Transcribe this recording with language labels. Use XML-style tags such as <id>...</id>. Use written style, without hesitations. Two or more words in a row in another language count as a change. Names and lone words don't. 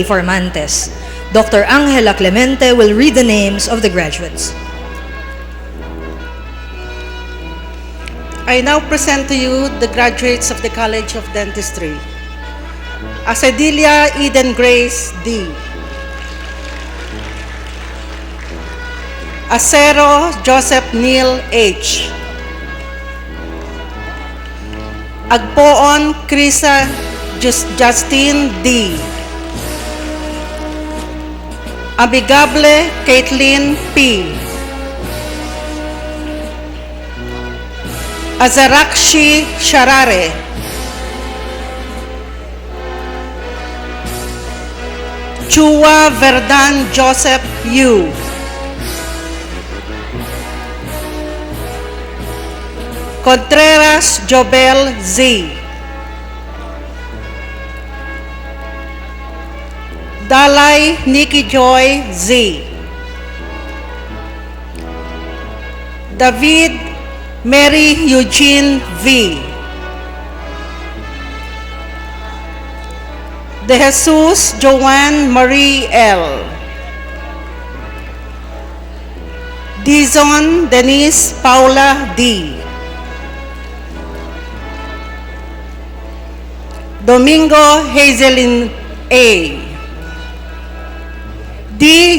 <en>Formantes. Dr. Angela Clemente will read the names of the graduates. I now present to you the graduates of the College of Dentistry. Acedilia Eden Grace D. Acero Joseph Neil H. Agpoon Krisa Justine D. Amigable Caitlin P. Azarakshi Sharare, Chua Verdan Joseph Yu, Contreras Jobel Z, Dalai Nikki Joy Z, David Mary Eugene V, De Jesus Joanne Marie L, Dizon Denise Paula D, Domingo Hazelin A, D.</en>